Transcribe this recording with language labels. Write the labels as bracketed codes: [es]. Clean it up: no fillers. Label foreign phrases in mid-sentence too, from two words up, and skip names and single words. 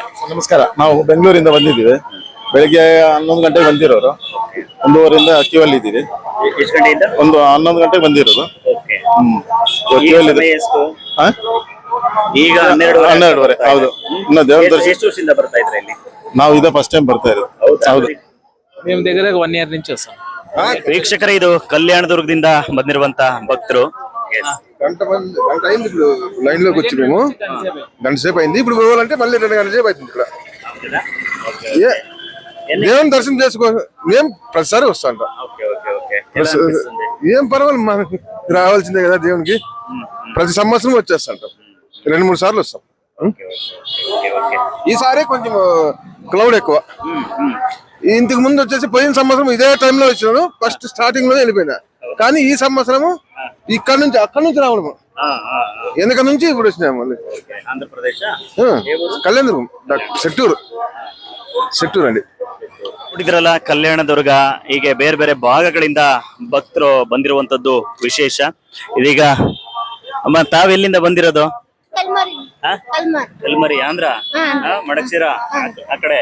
[kn] ನಮಸ್ಕಾರ. ನಾವು ಬೆಂಗಳೂರಿಂದ ಬಂದಿದ್ದೀವಿ. ಬೆಳಿಗ್ಗೆ 11 ಗಂಟೆಗೆ ಬಂದಿರೋರು. 1:30ರಿಂದ ಕ್ಯೂವಲ್ಲಿ ಇದ್ದೀವಿ. ಎಷ್ಟು ಗಂಟೆಯಿಂದ? 11 ಗಂಟೆಗೆ ಬಂದಿರೋದು. ಈಗ 12:30. ಹೌದು. ಇನ್ನು ದೇವ್ರ ದರ್ಶನ. ಎಷ್ಟು ವರ್ಷದಿಂದ ಬರ್ತಾ ಇದ್ರೆ ಇಲ್ಲಿ? ನಾವು ಇದೇ ಫಸ್ಟ್ ಟೈಮ್ ಬರ್ತಾ ಇರೋದು. ಹೌದು. [te] మేము దగ్గర 1 ఇయర్ నుంచి వస్తాం. [kn] ವೀಕ್ಷಕರೇ, ಇದು కళ్యాణదుర్గದಿಂದ ಬಂದಿರುವಂತ భక్తులు. [te] గంట అయింది. ఇప్పుడు లైన్ లోకి వచ్చి మేము గంట సేపు అయింది. ఇప్పుడు పోవాలంటే మళ్ళీ 2 గంటల సేపు అవుతుంది. ఇక్కడ దేవుని దర్శనం చేసుకో మేము ప్రతిసారి వస్తాం. ఏం పర్వాలేదు, మనకి రావాల్సిందే కదా దేవునికి. ప్రతి సంవత్సరం వచ్చేస్తాంటాం. 2-3 సార్లు వస్తాం. ఈసారి కొంచెం క్లౌడ్ ఎక్కువ. ఇంతకు ముందు వచ్చేసి పోయిన సంవత్సరం ఇదే టైంలో వచ్చినాను. ఫస్ట్ స్టార్టింగ్ లోనే వెళ్ళిపోయినా. కానీ ఈ సంవత్సరము అక్కడి నుంచి రావడము, వెనక నుంచి ఇప్పుడు వచ్చినాము. మళ్ళీ ఆంధ్రప్రదేశ్ కళ్యాణదుర్గం, [kn] ಸೆಟ್ಟೂರ್ ಅಂడి. ನೋಡಿದ್ರಲ್ಲ, ಕಲ್ಯಾಣದುರ್ಗ ಹೀಗೆ ಬೇರೆ ಬೇರೆ ಭಾಗಗಳಿಂದ ಭಕ್ತರು ಬಂದಿರುವಂತದ್ದು ವಿಶೇಷ. ಇದೀಗ ಅಮ್ಮ, ತಾವೆಲ್ಲಿಂದ ಬಂದಿರೋದು? ಕಲ್ಮರಿ, ಆಂಧ್ರ, ಮಡಕ್ಸಿರ ಆ ಕಡೆ.